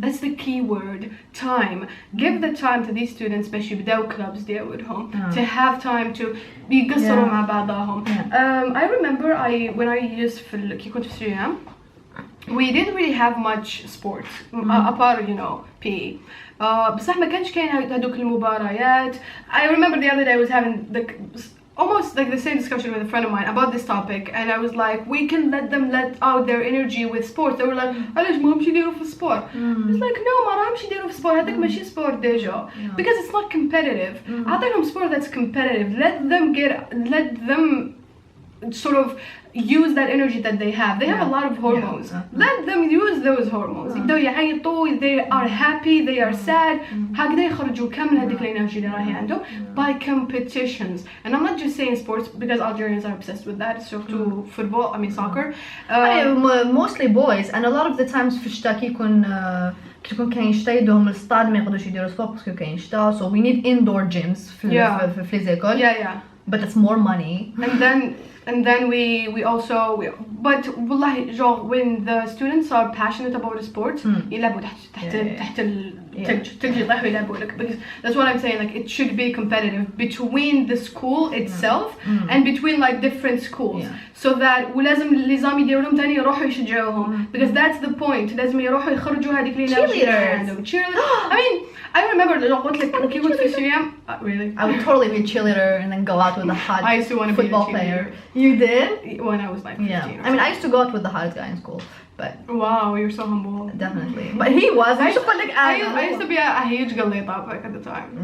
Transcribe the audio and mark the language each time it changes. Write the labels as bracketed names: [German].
[English] That's the key word, time. Give the time to these students, especially [Arabic] بداو [English] clubs [Arabic] ديالهم, [English] to have time to [Arabic] يقصروا مع بعضهم. [English] I remember when I used [Arabic] كي كنت في سوريا, [English] we didn't really have much sports apart, you know, PE. [Arabic] بصح ما كانش كاين هذوك المباريات. [English] I remember the other day I was having almost like the same discussion with a friend of mine about this topic, and I was like, we can let them let out their energy with sports. They were like, [Arabic] علاش ما همش يديروا في السبور? [English] It's like, no, [Arabic] ما راهمش يديروا في السبور, هذاك ماشي سبور ديجا, [English] because it's not competitive. [Arabic] أعطيهم [English] sport that's competitive. Let them sort of use that energy that they have. They have a lot of hormones. Let them use those hormones. [Arabic] يبداو يعيطوا, [English] they are happy, they are sad, [Arabic] هكذا يخرجوا كامل هذيك الانرجي اللي راهي عندهم [English] by competitions. And I'm not just saying sports, because Algerians are obsessed with that. So to football, I mean soccer. Mostly boys, and a lot of the times [Arabic] في الشتاء كيكون كاين شتا يدوهم للستاد, ما يقدروش يديروا سبور باسكو كاين شتا, [English] so we need indoor gyms [Arabic] في ليزيكول. [English] But it's more money. And then we also but والله genre when the students are passionate about a sport, [Arabic] يلعبوا تحت التلج يطيحوا يلعبوا لك, [English] because that's what I'm saying, like it should be competitive between the school itself and between like different schools, so that [Arabic] ولازم النظام يديروا تاني يروحوا يشجعوهم, [English] because that's the point. [Arabic] لازم يروحوا يخرجوا هذيك الانرجي عندهم. [English] I mean, I remember [Arabic] قلت لك كي كنت في سوريا, [English] really I would totally be a cheerleader and then go out with the hot I used to want to football be a player. You did? When I was like 15 or I mean, I used to go out with the hottest guy in school, but wow, you're so humble. Definitely. But he was. I used to be a huge galeta at the time.